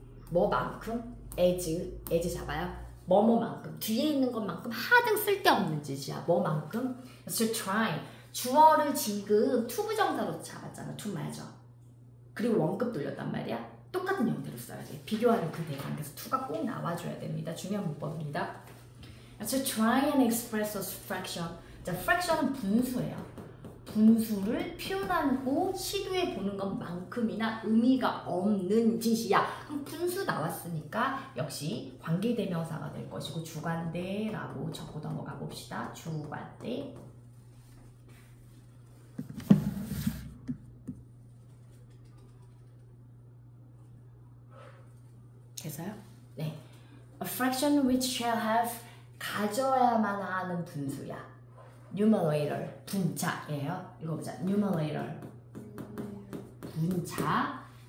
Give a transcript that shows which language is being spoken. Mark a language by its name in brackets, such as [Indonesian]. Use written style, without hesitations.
[Korean] 뭐만큼? as 잡아요. 뭐뭐만큼. 뒤에 있는 것만큼 하등 쓸데없는 짓이야. 뭐만큼? [English] to try. [Korean] 주어를 지금 투부정사로 잡았잖아. [English] to measure. [Korean] 그리고 원급 돌렸단 말이야. 똑같은 형태로 써야 돼. 비교하는 그 대상에서 to가 꼭 나와줘야 됩니다. 중요한 문법입니다. [English] To try and express a fraction. [Korean] 자, fraction은 분수예요. 분수를 표현하고 시도해 보는 것만큼이나 의미가 없는 짓이야. 그럼 분수 나왔으니까 역시 관계대명사가 될 것이고 주관대라고 적고 넘어가 봅시다. 주관대. 됐어요? 네. [English] A fraction which shall have [Korean] 가져야만 하는 [English] 분수야. [Korean] numerator 분자예요. 읽어보자. numerator 분자.